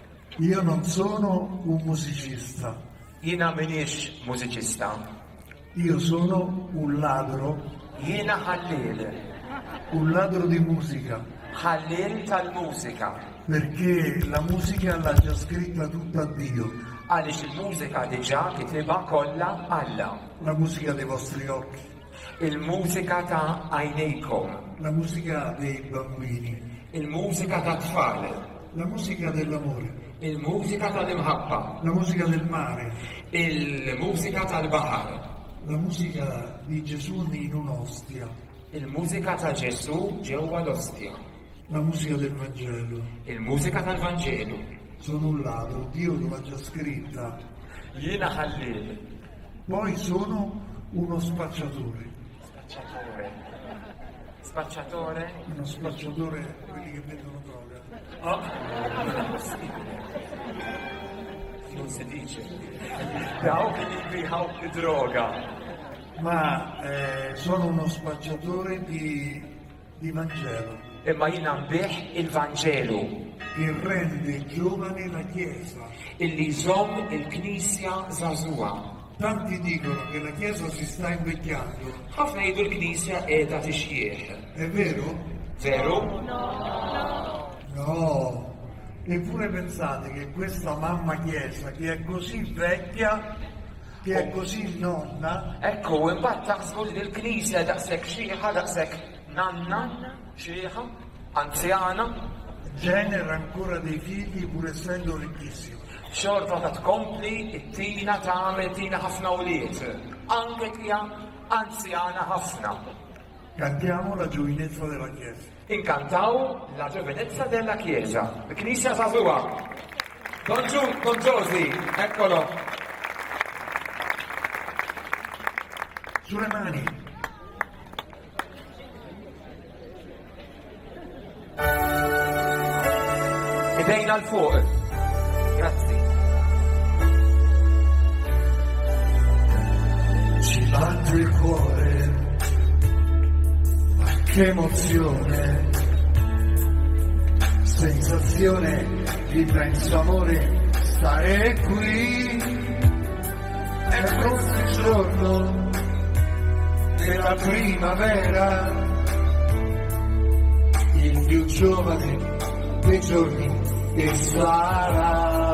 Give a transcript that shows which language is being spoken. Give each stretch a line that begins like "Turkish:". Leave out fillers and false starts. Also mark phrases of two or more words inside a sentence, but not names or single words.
Italian: Io non sono un musicista.
Maltese: Jiena minix mużiċista.
Italian: Io sono un ladro.
Maltese: Jiena ħallil.
Italian: Un ladro di musica.
Maltese: Ħallil tal-mużika.
Italian: Perché la musica l'ha già scritta tutta Dio.
Maltese: Għaliex il-mużika diġà kitibha kollha Alla.
Italian: La musica dei vostri occhi.
Maltese: Il-mużika ta' għajnejkom.
Italian: La musica dei bambini.
Maltese: Il-mużika ta' tfal.
Italian: La musica dell'amore.
Maltese: Il-mużika tal-imħabba.
Italian: La musica del mare.
Maltese: Il-mużika tal-baħar.
Italian: La musica di Gesù in un'ostia.
Maltese: Il-mużika ta' Ġesu ġewwa l-ostja.
Italian: La musica del Vangelo.
Maltese: Il-mużika tal-Vanġelu.
Italian: Sono un ladro, Dio l'ha già scritta.
Maltese: Jiena ħallil.
Italian: Poi sono uno spacciatore. Spacciatore? Uno spacciatore, quelli che vendono droga. Non si dice.
Maltese: Dawk li jbiħaw id-droga.
Italian: Ma sono uno spacciatore di Vangelo.
Maltese: Imma jiena nbih il-Vanġelu.
Italian: Che rende giovane la Chiesa.
Maltese: Illi jżomm il-Knisja żagħżugħa.
Italian: Tanti dicono che la Chiesa si sta invecchiando.
Maltese: Ħafna jgħidu l-Knisja qiegħda tixjieħ.
Italian: È vero?
Maltese: Veru?
Italian: No. Eppure pensate che questa mamma Chiesa, che è così vecchia, che è così nonna...
Maltese: Ekku, imbagħad taħsbu li l-Knisja daqshekk xieħa, daqshekk nanna, xieħa, anzjana.
Italian: Genera ancora dei figli pur essendo ricchissima.
Maltese: Xorta ta' tkompli, it-tina tagħmel tina ħafna uliet. Anke hija anzjana ħafna.
Italian: Cantiamo la giovinezza della Chiesa. Incantaw la giovinezza della Chiesa.
Maltese: Knisja żagħżugħa. Don Josie,
Italian: eccolo. Sulle mani.
Maltese: Idejna l-fuq. Grazzi.
Italian: Ci batte il cuore, ma che emozione, sensazione di immenso amore, stare qui, è forse il giorno della primavera, il più giovane dei giorni che sarà.